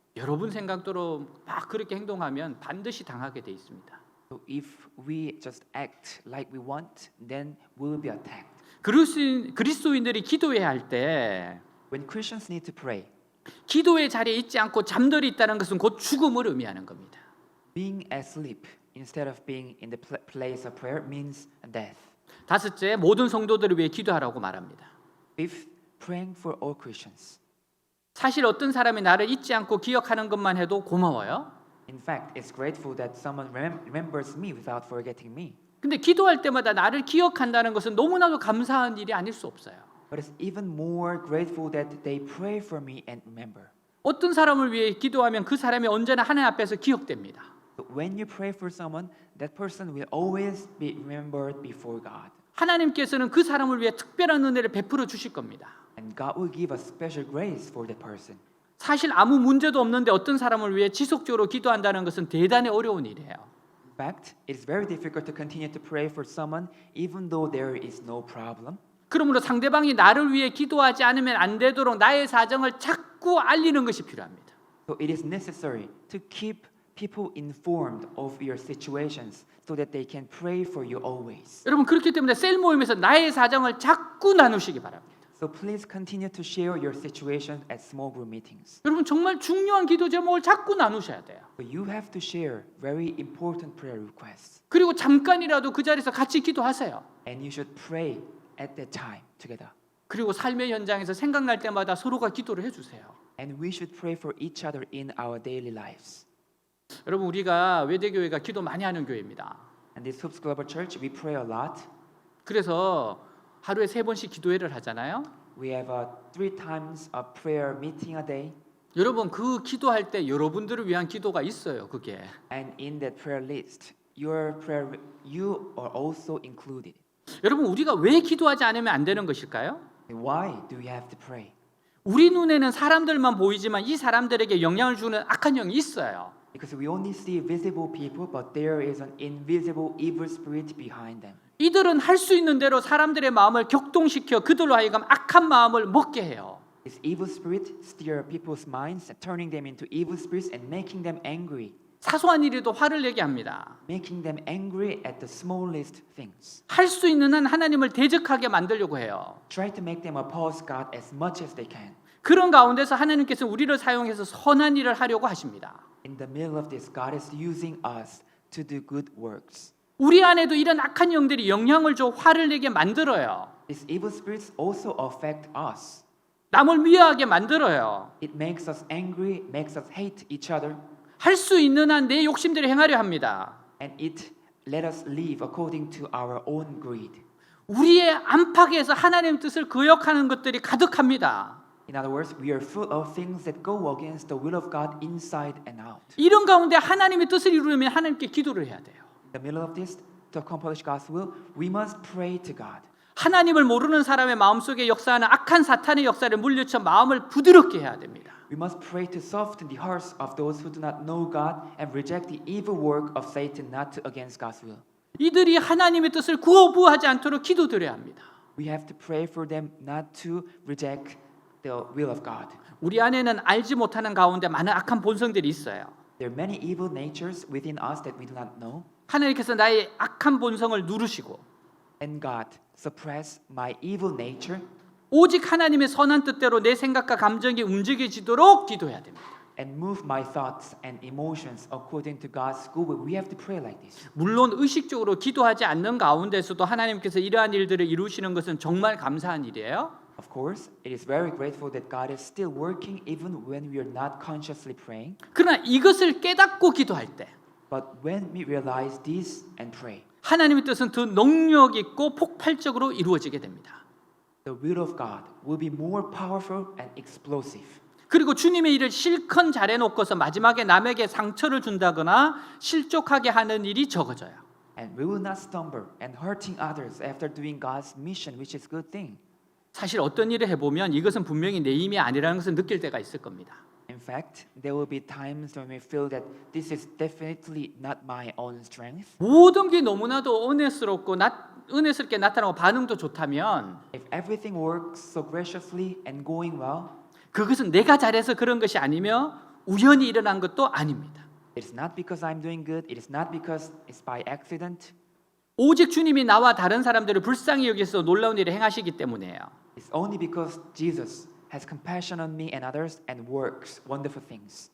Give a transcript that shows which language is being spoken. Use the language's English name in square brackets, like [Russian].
[Korean] 여러분 생각대로 막 그렇게 행동하면 반드시 당하게 돼 있습니다. [English] So if we just act like we want, then we will be attacked. [Korean] 그리스도인들이 기도해야 할 때 [English] When Christians need to pray, [Korean] 기도의 자리에 있지 않고 잠들어 있다는 것은 곧 죽음을 의미하는 겁니다. [English] being asleep instead of being in the place of prayer means death. [Korean] 다섯째, 모든 성도들을 위해 기도하라고 말합니다. [English] Fifth, praying for all Christians. [Korean] 사실 어떤 사람이 나를 잊지 않고 기억하는 것만 해도 고마워요. [English] In fact, it's grateful that someone remembers me without forgetting me. [Korean] 근데 기도할 때마다 나를 기억한다는 것은 너무나도 감사한 일이 아닐 수 없어요. [English] But it's even more grateful that they pray for me and remember. [Korean] 어떤 사람을 위해 기도하면 그 사람이 언제나 하나님 앞에서 기억됩니다. [English] But when you pray for someone, that person will always be remembered before God. [Korean] 하나님께서는 그 사람을 위해 특별한 은혜를 베풀어 주실 겁니다. [English] And God will give a special grace for that person. [Korean] 사실 아무 문제도 없는데 어떤 사람을 위해 지속적으로 기도한다는 것은 대단히 어려운 일이에요. [English] In fact, it is very difficult to continue to pray for someone even though there is no problem. [Korean] 그러므로 상대방이 나를 위해 기도하지 않으면 안 되도록 나의 사정을 자꾸 알리는 것이 필요합니다. [English] So it is necessary to keep people informed of your situations so that they can pray for you always. [Korean] 여러분 그렇기 때문에 셀 모임에서 나의 사정을 자꾸 나누시기 바랍니다. [English] So please continue to share your situation at small group meetings. [Korean] 여러분 정말 중요한 기도 제목을 자꾸 나누셔야 돼요. [English] But you have to share very important prayer requests. [Korean] 그리고 잠깐이라도 그 자리에서 같이 기도하세요. [English] And you should pray at that time together. [Korean] 그리고 삶의 현장에서 생각날 때마다 서로가 기도를 해주세요. [English] And we should pray for each other in our daily lives. [Korean] 여러분 우리가 외대교회가 기도 많이 하는 교회입니다. [English] And this Hoops Global Church, we pray a lot. [Korean] 그래서 하루에 3번씩 기도회를 하잖아요. [English] We have 3 times a prayer meeting a day. [Korean] 여러분 그 기도할 때 여러분들을 위한 기도가 있어요. 그게 [English] And in that prayer list, your prayer, you are also included. [Korean] 여러분 우리가 왜 기도하지 않으면 안 되는 것일까요? [English] Why do we have to pray? [Korean] 우리 눈에는 사람들만 보이지만 이 사람들에게 영향을 주는 악한 영이 있어요. [English] Because we only see visible people, but there is an invisible evil spirit behind them. [Korean] 이들은 할 수 있는 대로 사람들의 마음을 격동시켜 그들로 하여금 악한 마음을 먹게 해요. [English] This evil spirit steer people's minds, turning them into evil spirits and making them angry. [Korean] 사소한 일에도 화를 내게 합니다. [English] Making them angry at the smallest things. [Korean] 할 수 있는 한 하나님을 대적하게 만들려고 해요. [English] Try to make them oppose God as much as they can. [Korean] 그런 가운데서 하나님께서 우리를 사용해서 선한 일을 하려고 하십니다. [English] In the middle of this, God is using us to do good works. [Korean] 우리 안에도 이런 악한 영들이 영향을 줘 화를 내게 만들어요. [English] These evil spirits also affect us. [Korean] 남을 미워하게 만들어요. [English] It makes us angry, makes us hate each other, [Korean] 할 수 있는 한 내 욕심대로 행하려 합니다. [English] and it let us live according to our own greed. [Korean] 우리의 안팎에서 하나님의 뜻을 거역하는 것들이 가득합니다. [English] In other words, we are full of things that go against the will of God inside and out. [Korean] 이런 가운데 하나님의 뜻을 이루려면 하나님께 기도를 해야 돼요. [English] In the middle of this, to accomplish God's will, we must pray to God. [Korean] 하나님을 모르는 사람의 마음속에 역사하는 악한 사탄의 역사를 물리쳐 마음을 부드럽게 해야 됩니다. [English] We must pray to soften the hearts of those who do not know God and reject the evil work of Satan, not to against God's will. [Korean] 이들이 하나님의 뜻을 구호부하지 않도록 기도드려야 합니다. [English] We have to pray for them not to reject the will of God. [Korean] 우리 안에는 알지 못하는 가운데 많은 악한 본성들이 있어요. [English] There are many evil natures within us that we do not know, [Korean] 하나님께서 나의 악한 본성을 누르시고 [English] and God suppress my evil nature [Korean] 오직 하나님의 선한 뜻대로 내 생각과 감정이 움직여지도록 기도해야 됩니다. [English] and move my thoughts and emotions according to God's good will. We have to pray like this. [Korean] 물론 의식적으로 기도하지 않는 가운데서도 하나님께서 이러한 일들을 이루시는 것은 정말 감사한 일이에요. [English] Of course, it is very grateful that God is still working even when we are not consciously praying. [Korean] 그러나 이것을 깨닫고 기도할 때 [English] But when we realize this and pray, [Korean] 하나님의 뜻은 더 능력 있고 폭발적으로 이루어지게 됩니다. [English] the will of God will be more powerful and explosive. [Korean] 그리고 주님의 일을 실컷 잘해놓고서 마지막에 남에게 상처를 준다거나 실족하게 하는 일이 적어져요. [English] And we will not stumble and hurting others after doing God's mission, which is good thing. [Korean] 사실 어떤 일을 해보면 이것은 분명히 내 힘이 아니라는 것을 느낄 때가 있을 겁니다. [English] In fact, there will be times when we feel that this is definitely not my own strength. [Korean] 모든 게 너무나도 은혜스럽게 나타나고 반응도 좋다면 [English] If everything works so graciously and going well, [Korean] 그것은 내가 잘해서 그런 것이 아니며 우연히 일어난 것도 아닙니다. [English] it is not because I'm doing good. It is not because it's by accident. [Korean] 오직 주님이 나와 다른 사람들을 불쌍히 여기서 놀라운 일을 행하시기 때문이에요. [English] It's only because Jesus has compassion on me and others and works wonderful things.